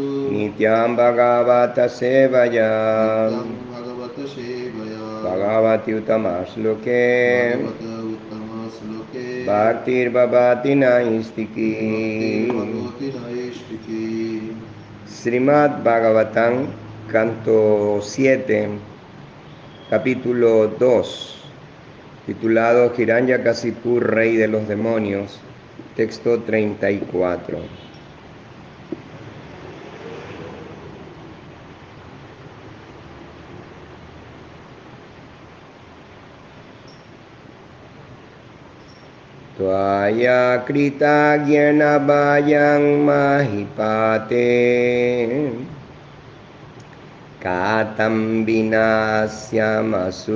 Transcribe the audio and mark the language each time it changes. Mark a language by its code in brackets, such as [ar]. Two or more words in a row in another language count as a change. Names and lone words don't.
[sa] Nityam Bhagavata Sevaya Nityam Bhagavata Sevaya Bhagavati Uttamasloke Bhagavata Uttama Sloke Bhaktir Bhavati Bhakti Naistiki Bhagavati Naistiki [es] Srimad Bhagavatam, canto 7, capítulo 2, titulado Hiranyakasipu, Rey de los Demonios, texto 34. [sa] Tvaya krita gyena vayang mahipate katam vinasyama